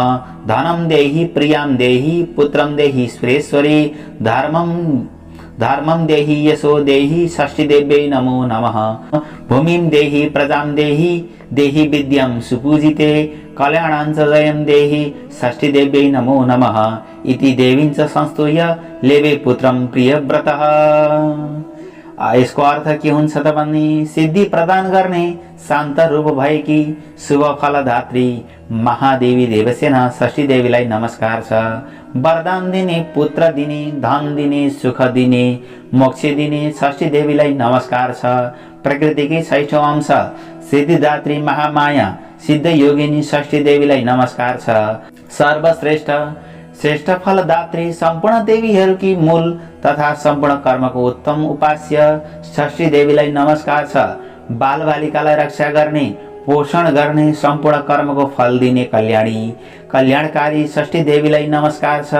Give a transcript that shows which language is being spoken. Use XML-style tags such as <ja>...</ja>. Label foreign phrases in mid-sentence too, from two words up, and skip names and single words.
<sa>धनं देहि प्रियां देहि पुत्रं देहि सुरेश्वरी धर्मं देहि यशो देहि षष्ठीदेव्यै नमो नमः। भूमिं देहि प्रजां देहि देहि विद्यां सुपूजिते कल्याणां च जयं देहि षष्ठीदेव्यै नमो नमः। इति देवीं च संस्तूय लेवे पुत्रं प्रियव्रतः।</sa> <ne>यसको अर्थ के हुन्छ त भन्ने सिद्धि प्रदान गर्ने शान्त रूप भएकी शुभ फलदात्री महादेवी देवसेना षष्ठीदेवीलाई नमस्कार छ। वरदान दिने, पुत्र दिने, धन दिने, सुख दिने, मोक्ष दिने षष्ठीदेवीलाई नमस्कार छ। प्रकृतिकै छैठौं अंश सिद्धिदात्री महामाया सिद्ध योगिनी षष्ठीदेवीलाई नमस्कार छ। श्रेष्ठ फलदात्री सम्पूर्ण देवीहरूकी मूल तथा सम्पूर्ण कर्मको उत्तम उपास्य षष्ठीदेवीलाई नमस्कार छ। बालबालिकालाई रक्षा गर्ने, पोषण गर्ने, सम्पूर्ण कर्मको फल दिने कल्याणकारी षष्ठीदेवीलाई नमस्कार छ।</ne>